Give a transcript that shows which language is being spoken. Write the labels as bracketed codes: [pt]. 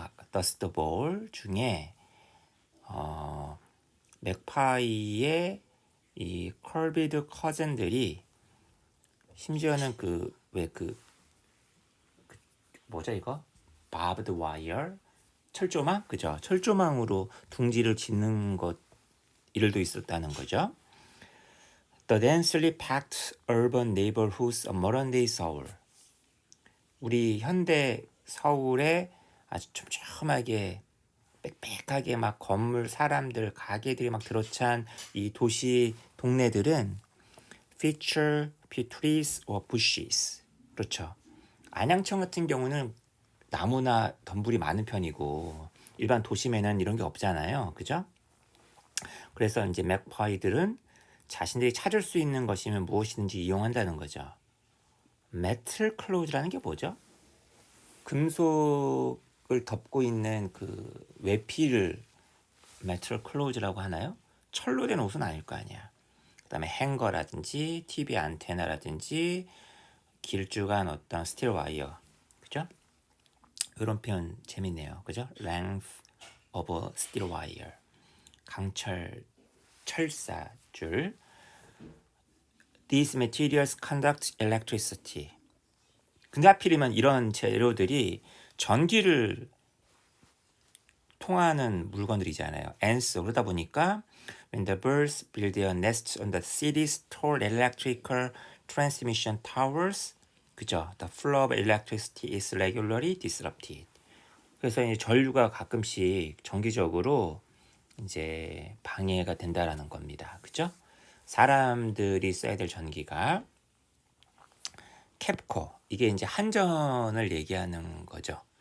[ko] 그 더스트 볼 중에 맥파이의 이 컬비드 커즌들이 심지어는 그 왜 그 뭐죠 이거? 바브드 와이어 철조망? 그죠? 철조망으로 둥지를 짓는 것 일도 있었다는 거죠. [en] The densely packed urban neighborhoods of modern day Seoul. [ko] 우리 현대 서울에 아주 촘촘하게 빽빽하게 막 건물, 사람들, 가게들이 막 들어찬 이 도시 동네들은 [en] feature trees or bushes. [ko] 그렇죠. 안양청 같은 경우는 나무나 덤불이 많은 편이고 일반 도심에는 이런 게 없잖아요. 그죠? 그래서 이제 맥파이들은 자신들이 찾을 수 있는 것이면 무엇이든지 이용한다는 거죠. 메틀 클로즈라는 게 뭐죠? 금속을 덮고 있는 그 외피를 메틀 클로즈라고 하나요? 철로 된 옷은 아닐 거 아니야. 그다음에 행거라든지 TV 안테나라든지 길쭉한 어떤 스틸 와이어, 그죠? 이런 표현 재밌네요, 그죠? [en] Length of a steel wire, [ko] 강철 철사줄. [en] These materials conduct electricity. [ko] 근데 하필이면 이런 재료들이 전기를 통하는 물건들이잖아요. [en] Ants. [ko] 그러다 보니까 [en] when the birds build their nests on the city's tall electrical transmission towers, 그죠? The flow of electricity is regularly disrupted. [ko] 그래서 이제 전류가 가끔씩 정기적으로 이제 방해가 된다라는 겁니다. 그죠? 사람들이 써야 될 전기가 캡코, 이게 이제 한전을 얘기하는 거죠.